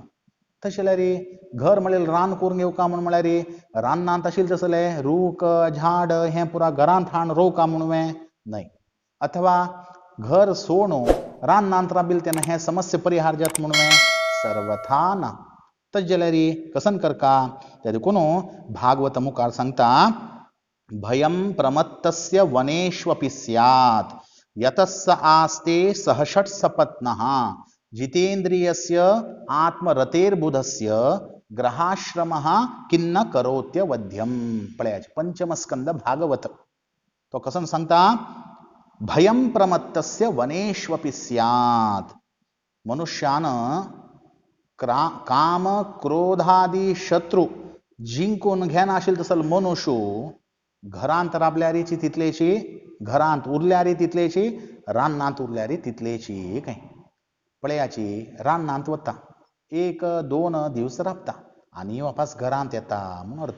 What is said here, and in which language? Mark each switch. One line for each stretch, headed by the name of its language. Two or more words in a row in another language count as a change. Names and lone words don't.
Konkani: तशें जाल्यार घर म्हणिल्लें रान करून घेवका म्हूण म्हळ्यार रानांत आशिल्लें तसलें रूख झाड हें पुरा घरांत हाडून रोवका म्हणुवें न्हय. अथवा घर सोडून रानांत राबिल्लें तेन्ना हें समस्या परिहार जाता म्हणुवें सर्वथा ना. तशें जाल्यार कसन करका. ते देखून भागवत मुखार सांगता
Sanskrit: भयम प्रमत्तस्य वनेष्वपि स्यात् यतस्स आस्ते सहषट सपत्नः जितेन्द्रियस्य आत्मरतेर्बुधस्य ग्रहाश्रमः किन्न करोत्यवध्यम.
Konkani: पळयाचे पंचम स्कंद भागवत. तो कसं सांगता,
Sanskrit: भयं प्रमत्तस्य वनेष्वपि स्यात्.
Konkani: मनुष्यानं काम क्रोधादी शत्रू जिंकून घेना आशिल्लो तसलो मनुष्य घरांत राबल्यारी तितलेची, घरांत उरल्यारी तितलेची, रानांत उरल्यारी तितलेची. काय पळयाची रानांत वता, एक दोन दिवस राबता आनी वापस घरांत येता म्हूण अर्थ.